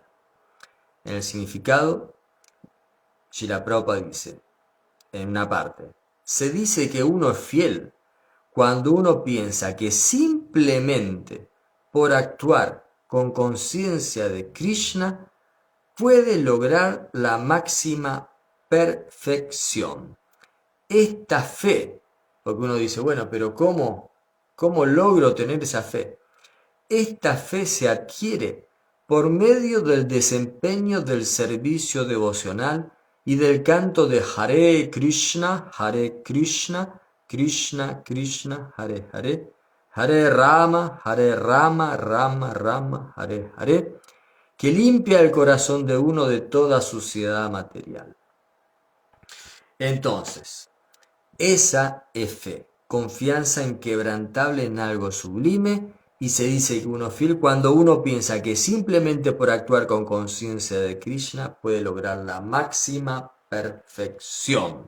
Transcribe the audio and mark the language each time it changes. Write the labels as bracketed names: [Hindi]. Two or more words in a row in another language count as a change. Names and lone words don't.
[Spanish] En el significado, Srila Prabhupada dice, en una parte, se dice que uno es fiel cuando uno piensa que simplemente por actuar con conciencia de Krishna puede lograr la máxima perfección. Esta fe, porque uno dice, bueno, pero ¿cómo logro tener esa fe? Esta fe se adquiere por medio del desempeño del servicio devocional y del canto de [Sanskrit] हरे कृष्ण कृष्ण कृष्ण हरे हरे हरे राम राम राम हरे हरे, [Spanish] que limpia el corazón de uno de toda suciedad material. Entonces, esa es fe, confianza inquebrantable en algo sublime, y se dice que uno es fiel cuando uno piensa que simplemente por actuar con conciencia de Krishna puede lograr la máxima perfección.